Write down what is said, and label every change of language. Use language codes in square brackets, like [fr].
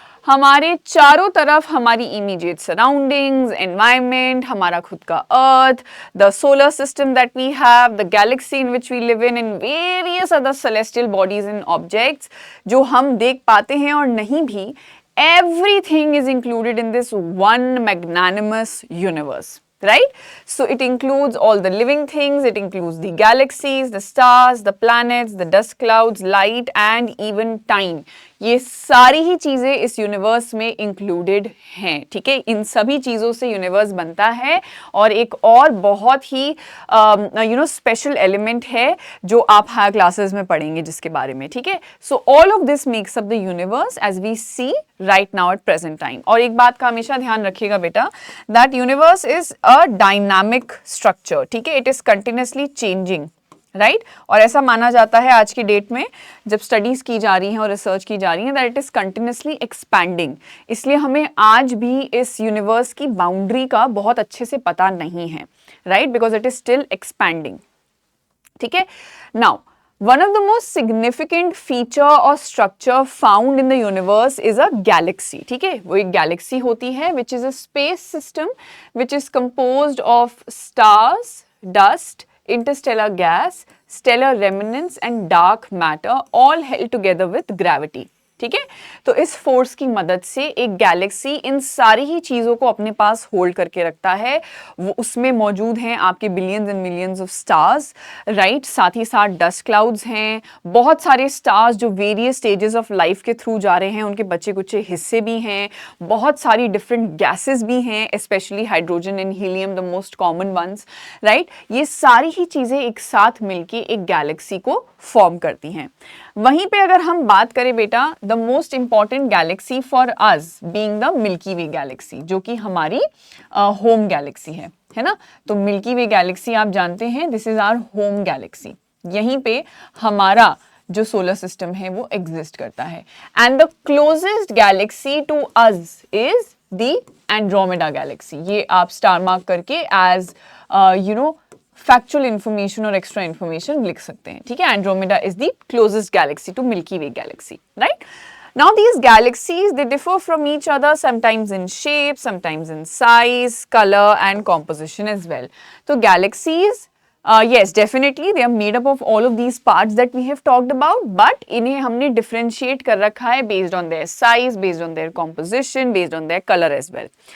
[hi] हमारे चारों तरफ हमारी [en] immediate surroundings, environment, हमारा खुद का earth, the solar system that we have, the galaxy in which we live in and various other celestial bodies and objects [hi] जो हम देख पाते हैं और नहीं भी, [en] everything is included in this one magnanimous universe, right? So it includes all the living things, it includes the galaxies, the stars, the planets, the dust clouds, light and even time. [hi] ये सारी ही चीजें इस universe में included हैं, ठीक है. इन सभी चीजों से यूनिवर्स बनता है और एक और बहुत ही स्पेशल एलिमेंट है जो आप हायर क्लासेस में पढ़ेंगे जिसके बारे में, ठीक है. [en] So all of this makes up the universe as we see right now at present time. [hi] और एक बात का हमेशा ध्यान रखिएगा बेटा, [en] that universe is a dynamic structure, [hi] ठीक है. [en] It is continuously changing, right. [hi] और ऐसा माना जाता है आज की डेट में जब स्टडीज की जा रही हैं और रिसर्च की जा रही हैं [en] That it is continuously expanding. [hi] इसलिए हमें आज भी इस यूनिवर्स की बाउंड्री का बहुत अच्छे से पता नहीं है, right, [en] because it is still expanding, [hi] ठीक है. [en] now one of the most significant feature or structure found in the universe is a galaxy, [hi] ठीक है. वो एक [en] galaxy होती है which is a space system which is composed of stars, dust, interstellar gas, stellar remnants and dark matter all held together with gravity, [hi] ठीक है. तो इस फोर्स की मदद से एक गैलेक्सी इन सारी ही चीजों को अपने पास होल्ड करके रखता है. वो उसमें मौजूद हैं आपके [en] billions and millions of stars, [hi] right. साथ ही साथ डस्ट क्लाउड्स हैं, बहुत सारे स्टार्स जो वेरियस स्टेजेस ऑफ लाइफ के थ्रू जा रहे हैं, उनके बचे कुचे हिस्से भी हैं, बहुत सारी डिफरेंट गैसेस भी हैं, [en] specially hydrogen and helium, the most common ones, [hi] right. ये सारी ही चीजें एक साथ मिलके एक गैलेक्सी को फॉर्म करती हैं. वहीं पे अगर हम बात करें बेटा, [en] the most important galaxy for us being the Milky Way galaxy, [hi] जो कि हमारी होम गैलेक्सी है ना. तो मिल्की वे गैलेक्सी आप जानते हैं, [en] This is our home galaxy. [hi] यहीं पे हमारा जो सोलर सिस्टम है वो एग्जिस्ट करता है. [en] And the closest galaxy to us is the Andromeda galaxy. [hi] ये आप स्टार मार्क करके एज फैक्चुअल इंफॉर्मेशन और एक्स्ट्रा इंफॉर्मेशन लिख सकते हैं, ठीक है. [en] Andromeda is the closest galaxy to Milky Way galaxy, right. Now these galaxies, they differ from each other sometimes in shape, sometimes in size, color and composition as well. So galaxies, yes, definitely they are made up of all of these parts that we have talked about, but [hi] इन्हें हमने [en] differentiate [hi] कर रखा है [en] based on their size, based on their composition, based on their color as well.